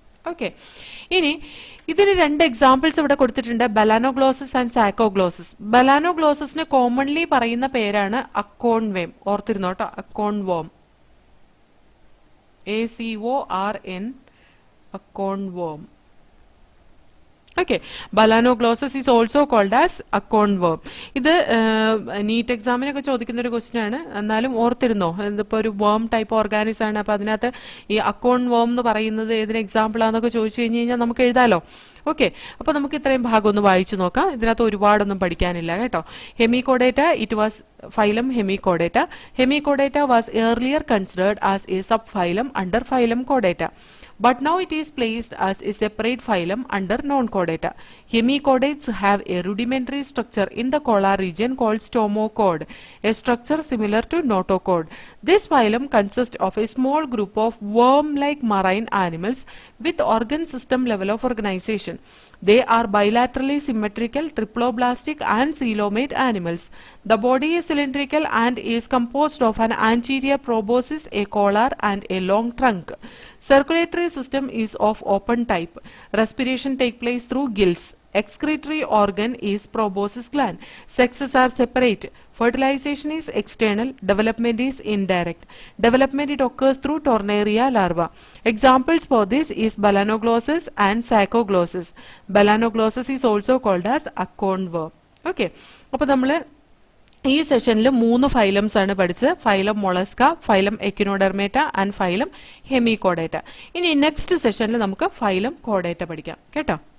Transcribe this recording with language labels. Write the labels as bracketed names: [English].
[Malayalam] Okay, ഇനി ഇതിന് രണ്ട് എക്സാമ്പിൾസ് ഇവിടെ കൊടുത്തിട്ടുണ്ട്. Balanoglossus and സാക്കോഗ്ലോസസ്. ബലാനോഗ്ലോസസിന് കോമൺലി പറയുന്ന പേരാണ് അക്കോൺ വേം. ഓർത്തിരുന്നോട്ടോ, Akon warm. ACORN, Akon warm. [English] Okay, Balagnoglosus is also called as acorn worm. [Malayalam] ഇത് നീറ്റ് എക്സാമിനൊക്കെ ചോദിക്കുന്ന ഒരു ക്വസ്റ്റ്യൻ ആണ്. എന്നാലും ഓർത്തിരുന്നോ, ഇതിപ്പോ ഒരു വേം ടൈപ്പ് ഓർഗാനിസം ആണ്. അപ്പൊ അതിനകത്ത് ഈ അക്കോൺ വേം എന്ന് പറയുന്നത് ഏതിന് എക്സാമ്പിൾ ആണെന്നൊക്കെ ചോദിച്ചു കഴിഞ്ഞ് കഴിഞ്ഞാൽ നമുക്ക് എഴുതാലോ. ഓക്കെ, അപ്പൊ നമുക്ക് ഇത്രയും ഭാഗം ഒന്ന് വായിച്ചു നോക്കാം. ഇതിനകത്ത് ഒരുപാടൊന്നും പഠിക്കാനില്ല കേട്ടോ. [English] Hemichordata, it was phylum Hemichordata. Hemichordata was earlier considered as a subphylum under phylum Chordata, but now it is placed as a separate phylum under non-chordata. Hemichordates have a rudimentary structure in the collar region called stomachode, a structure similar to notochord. This phylum consists of a small group of worm-like marine animals with organ system level of organization. They are bilaterally symmetrical, triploblastic and coelomate animals. The body is cylindrical and is composed of an anterior proboscis, a collar and a long trunk. Circulatory system is of open type. Respiration takes place through gills. Excretory organ is proboscis gland. Sexes are separate. Fertilization is external. Development is indirect. Development it occurs through Tornaria larva. Examples for this is Balanoglossus and Saccoglossus. Balanoglossus is also called as acorn worm. Okay. [Malayalam] അപ്പോൾ നമ്മൾ ഈ സെഷനിൽ 3 phylums ആണ് പഠിച്ചത്. Phylum Mollusca, phylum Echinodermata and phylum Hemichordata. ഇനി next സെഷനിൽ നമുക്ക് phylum കോഡേറ്റ പഠിക്കാം കേട്ടോ.